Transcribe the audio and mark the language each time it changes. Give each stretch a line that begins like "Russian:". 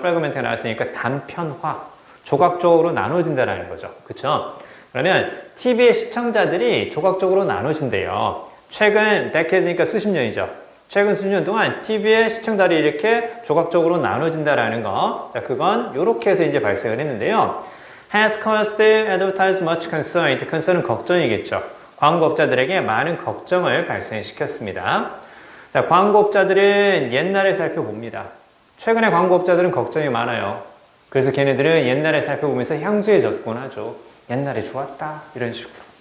Korean: 프래그멘트가 나왔으니까 단편화, 조각적으로 나눠진다는 거죠. 그쵸? 그러면 TV의 시청자들이 조각적으로 나눠진대요. 최근 데케이드니까 수십 년이죠. 최근 수십 년 동안 TV의 시청자들이 이렇게 조각적으로 나눠진다라는 거. 자, 그건 이렇게 해서 이제 발생을 했는데요.
English: Has caused advertisers much concern.
Korean: concern은 걱정이겠죠. 광고업자들에게 많은 걱정을 발생시켰습니다. 자, 광고업자들은 옛날에 살펴봅니다. 최근에 광고업자들은 걱정이 많아요. 그래서 걔네들은 옛날에 살펴보면서 향수에 접근하죠. 옛날에 좋았다. 이런 식으로.